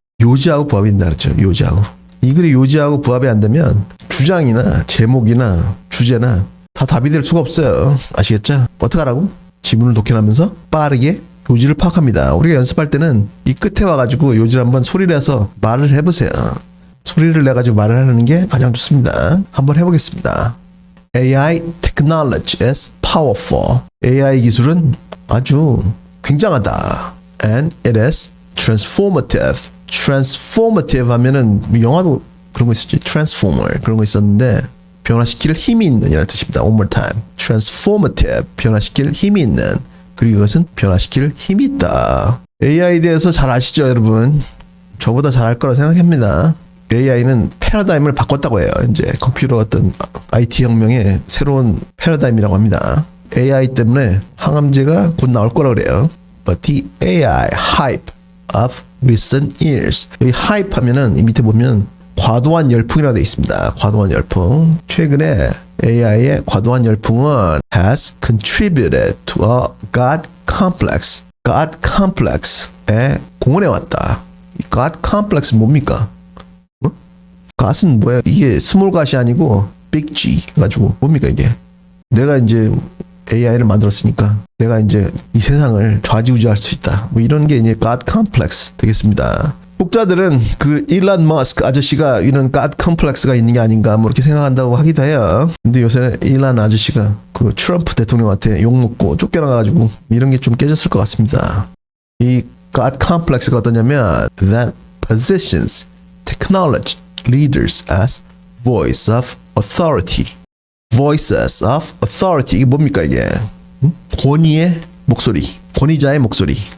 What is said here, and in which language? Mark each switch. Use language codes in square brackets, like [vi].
[ko] 요지하고 부합이 된다 그랬죠. 요지하고. 이 글이 요지하고 부합이 안 되면 주장이나 제목이나 주제나 다 답이 될 수가 없어요. 아시겠죠? 어떡하라고? 지문을 독해하면서 빠르게 요지를 파악합니다. 우리가 연습할 때는 이 끝에 와가지고 요지를 한번 소리를 해서 말을 해보세요. 소리를 내가지고 말을 하는 게 가장 좋습니다. 한번 해보겠습니다. [en] AI technology is powerful. [ko] AI 기술은 아주 굉장하다. [en] And it is transformative. [ko] transformative 하면은 영화도 그런 거 있었지. transformer 그런 거 있었는데 변화시킬 힘이 있는 이라는 뜻입니다. [en] One more time. transformative. [ko] 변화시킬 힘이 있는. 그리고 이것은 변화시킬 힘이 있다. AI에 대해서 잘 아시죠, 여러분? 저보다 잘 알 거라 생각합니다. AI는 패러다임을 바꿨다고 해요. 이제 컴퓨터 어떤 IT 혁명의 새로운 패러다임이라고 합니다. AI 때문에 항암제가 곧 나올 거라고 그래요. [en] But the AI hype of recent years. [ko] 여기 hype 하면은 이 밑에 보면 과도한 열풍이라고 되어 있습니다. 과도한 열풍. 최근에 AI의 과도한 열풍은 [en] has contributed to a God complex. [ko] God complex에 공헌해 왔다. God complex은 뭡니까? God은 뭐야? 이게 스몰 God이 아니고 big G 가지고 뭡니까 이게? 내가 이제 AI를 만들었으니까 내가 이제 이 세상을 좌지우지할 수 있다. 뭐 이런 게 이제 God complex 되겠습니다. 독자들은 그 일론 머스크 아저씨가 이런 God complex가 있는 게 아닌가 뭐 이렇게 생각한다고 하기도 해요. 근데 요새 일론 아저씨가 그 트럼프 대통령한테 욕먹고 쫓겨나가지고 이런 게 좀 깨졌을 것 같습니다. 이 God complex가 어떠냐면 [en] that positions technology leaders as voice of authority. voices of authority [ko] 이게 뭡니까 이게? 권위의 목소리, 권위자의 목소리.